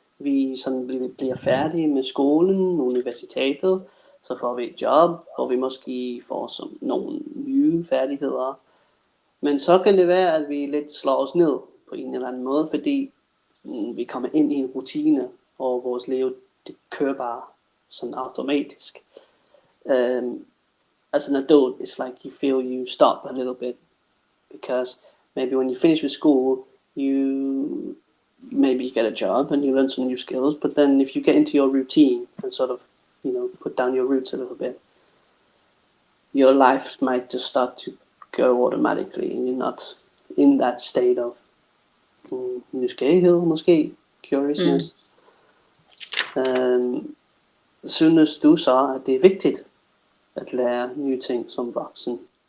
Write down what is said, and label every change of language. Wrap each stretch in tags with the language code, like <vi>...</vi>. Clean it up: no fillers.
<da>Vi sådan bliver færdige med skolen, universitetet, så får vi et job, hvor vi måske får som nogle nye færdigheder. Men så kan det være, at vi lidt slår os ned på en eller anden måde, fordi vi kommer ind i en rutine, og vores liv det kører bare sådan automatisk.</da> <en>As an adult, it's like you feel you stop a little bit, because maybe when you finish with school, you get a job and you learn some new skills, but then if you get into your routine and sort of, put down your roots a little bit, your life might just start to go automatically, and you're not in that state of</en> <da>nysgerrighed, måske,</da> <en>curiousness.</en> <da>Synes du så, at det er vigtigt at lære nye ting som voksen?</da>